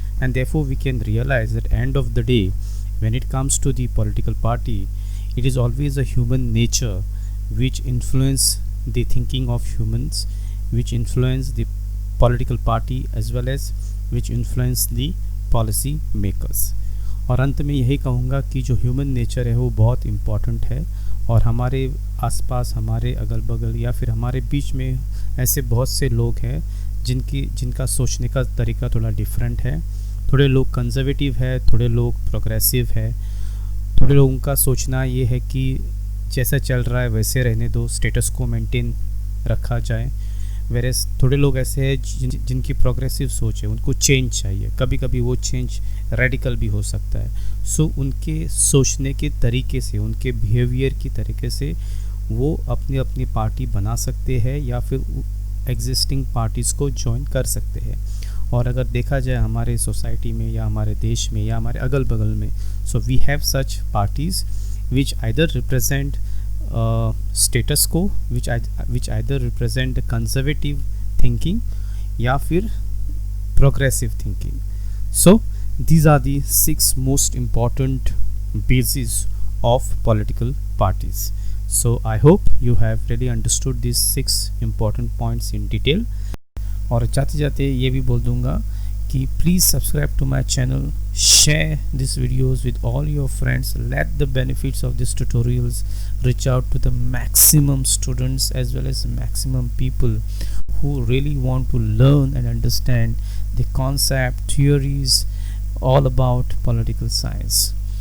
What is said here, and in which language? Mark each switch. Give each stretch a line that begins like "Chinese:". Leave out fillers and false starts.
English: And therefore we can realize that end of the day, when it comes to the political party, it is always a human nature which influence the thinking of humans, which influence the political party as well as which influence the policy makers.
Hindi: और अंत में यही कहूँगा कि जो human nature है वो बहुत इम्पॉर्टेंट है, और हमारे आसपास, हमारे अगल बगल या फिर हमारे बीच में ऐसे बहुत से लोग हैं जिनका सोचने का तरीका थोड़ा डिफरेंट है। थोड़े लोग कंजर्वेटिव है, थोड़े लोग प्रोग्रेसिव है, थोड़े लोगों का सोचना ये है कि जैसा चल रहा है वैसे रहने दो, स्टेटस को मेंटेन रखा जाए। वेरेस थोड़े लोग ऐसे हैं जिनकी प्रोग्रेसिव सोच है, उनको चेंज चाहिए, कभी कभी वो चेंज रेडिकल भी हो सकता है। सो उनके सोचने के तरीके से, उनके बिहेवियर की तरीके से वो अपनी अपनी पार्टी बना सकते हैं या फिर एग्जिस्टिंग पार्टीज़ को ज्वाइन कर सकते हैं। और अगर देखा जाए हमारे सोसाइटी में या हमारे देश में या हमारे अगल बगल में,
English: so we have such parties which either represent status quo, which either represent conservative thinking
Hindi: या फिर progressive thinking. So
English: These are the 6 most important bases of political parties. So I hope you have really understood these 6 important points in detail.
Hindi: और जाते जाते ये भी बोल दूंगा कि
English: please subscribe to my channel, share these videos with all your friends, let the benefits of these tutorials reach out to the maximum students as well as maximum people who really want to learn and understand the concept, theories, all about political science.